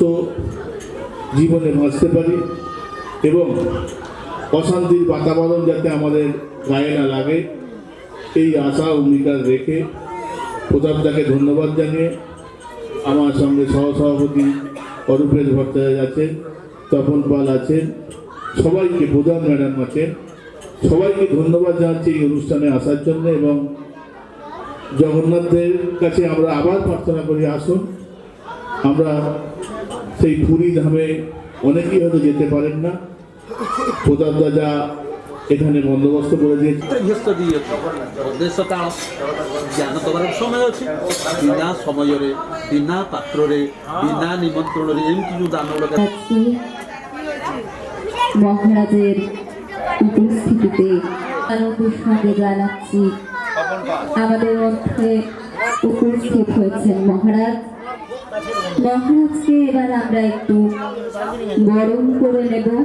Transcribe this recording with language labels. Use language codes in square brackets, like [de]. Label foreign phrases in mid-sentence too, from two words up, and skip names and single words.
[bn] জীবনে বাঁচতে পারি এবং অশান্তির বাতাবরণ যাতে আমাদের গায়ে না লাগে, এই আশা অঙ্গীকার রেখে প্রতাপদাকে ধন্যবাদ জানিয়ে আমার সঙ্গে সহসভাপতি অরূপেশ ভট্টাচার্য আছেন, তপন পাল আছেন, সবাইকে, প্রধান ম্যাডাম আছেন, সবাইকে ধন্যবাদ জানাচ্ছি এই অনুষ্ঠানে আসার জন্য। এবং জগন্নাথের কাছে আমরা আবার প্রার্থনা করি, আসুন আমরা সেই পুরী ধামে, অনেকেই হয়তো যেতে পারেন না, প্রতাপ দাদা এখানে বন্দোবস্ত করে দিয়েছে। [or] ବ୍ୟସ୍ତ ବି ଅଛି ଦେଶ କାଳ ଜ୍ଞାନ ଦେବାର ସମୟ ଅଛି, ବିନା ସମୟରେ ବିନା ପାତ୍ରରେ ବିନା ନିମନ୍ତ୍ରଣରେ ଏମିତି ଯେଉଁ ଦାନ ଗୁଡ଼ାକ [bn] আজকে মহারাজের উপস্থিতিতে আনন্দের সঙ্গে জানাচ্ছি আমাদের মধ্যে উপস্থিত হয়েছেন মহারাজ। মহারাজকে এবার আমরা একটু গরম করে নেব।